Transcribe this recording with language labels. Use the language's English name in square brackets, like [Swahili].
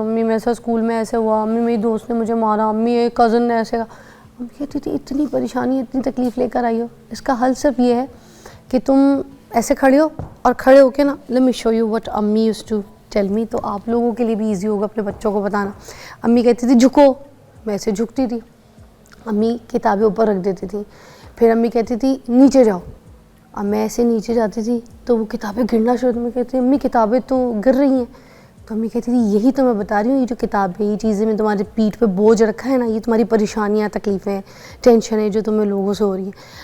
[Urdu] امی میرے ساتھ اسکول میں ایسے ہوا، امی میری دوست نے مجھے مارا، امی ایک کزن نے ایسے کہا. امی کہتی تھی اتنی پریشانی، اتنی تکلیف لے کر آئی ہو، اس کا حل صرف یہ ہے کہ تم ایسے کھڑے ہو اور کھڑے ہو کے نا [English] let me show you what امی used to tell me. [Urdu] تو آپ لوگوں کے لیے بھی ایزی ہوگا اپنے بچوں کو بتانا. امی کہتی تھی جھکو، میں ایسے جھکتی تھی. امی کتابیں اوپر رکھ دیتی تھی. پھر امی کہتی تھی نیچے جاؤ. اب میں ایسے نیچے جاتی تھی تو وہ کتابیں گرنا شروع. میں کہتی امی کتابیں تو گر رہی ہیں. تو امی کہتی تھی یہی تو میں بتا رہی ہوں، یہ جو کتابیں، یہ چیزیں میں تمہاری پیٹھ پہ بوجھ رکھا ہے نا، یہ تمہاری پریشانیاں، تکلیفیں، ٹینشنیں جو تمہیں لوگوں سے ہو رہی ہیں.